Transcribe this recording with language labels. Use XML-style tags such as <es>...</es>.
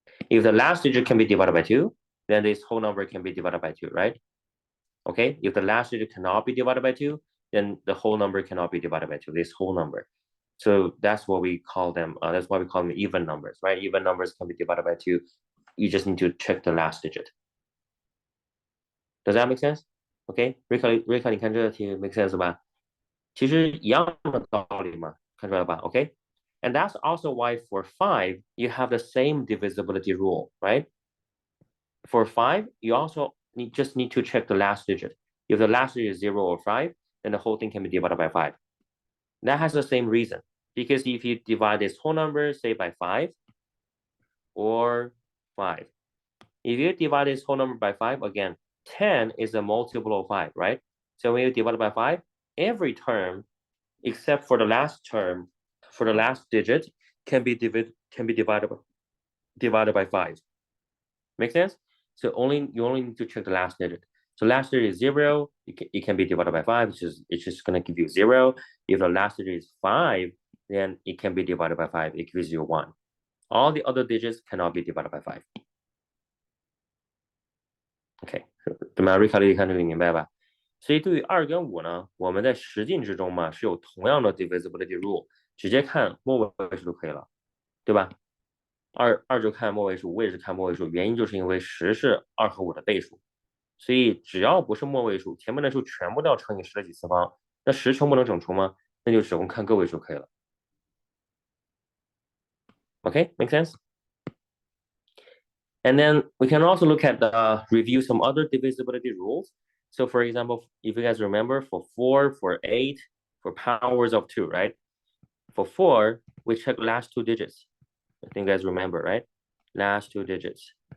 <en>If the last digit can be divided by 2, then this whole number can be divided by 2, right? Okay, if the last digit cannot be divided by 2, then the whole number cannot be divided by 2, this whole number. So that's what we call them, that's why we call them even numbers, right? Even numbers can be divided by 2. You just need to check the last digit. Does that make sense?</en> <zh>Okay, 瑞克，你看这个题 make sense 吧？其实一样的道理嘛，看出来吧</zh> <en>？Okay, and that's also why for 5 you have the same divisibility rule, right? For 5, you also just need to check the last digit. If the last digit is 0 or 5, then the whole thing can be divided by 5. That has the same reason, because if you divide this whole number, say by 5 or 5, if you divide this whole number by 5, again, 10 is a multiple of 5, right? So when you divide it by 5, every term except for the last term, for the last digit, can be divided by 5. Make sense? So you only need to check the last digit. So last digit is 0, it can be divided by 5, it's just going to give you 0. If the last digit is 5, then it can be divided by 5, it gives you 1. All the other digits cannot be divided by 5.</en> <zh>OK, 怎么样？瑞卡利看这个明白吧？所以对于2跟5呢，我们在实践之中嘛是有同样的 divisibility rule， 直接看末位数就可以了，对吧？2就看末位数，5也是看末位数，原因就是因为10是2和5的倍数，所以只要不是末位数，前面的数全部都要乘以10的几次方，那10全部能整除吗？那就只用看个位数可以了。</zh> <en>OK, make sense? And then we can also look at review some other divisibility rules. So for example, if you guys remember, for 4, for 8, for powers of 2, right? For 4, we check last 2 digits. I think you guys remember, right? Last 2 digits.</en>